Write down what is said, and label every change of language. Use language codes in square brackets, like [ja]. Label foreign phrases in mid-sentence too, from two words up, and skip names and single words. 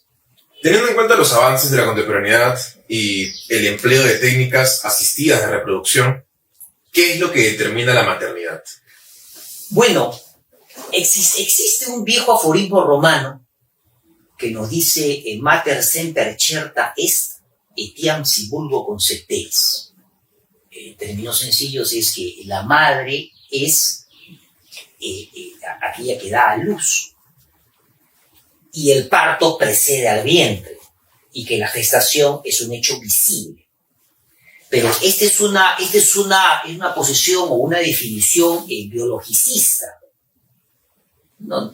[es] Teniendo en cuenta los avances de la contemporaneidad y el empleo de técnicas asistidas de reproducción, ¿qué es lo que determina la maternidad? Bueno, existe un viejo aforismo romano que nos dice [la] mater semper certa est, etiam si vulgo concepteris. [es] En términos sencillos es que la madre es aquella que da a luz y el parto precede al vientre y que la gestación es un hecho visible. Pero esta es una posición o una definición biologicista, ¿no?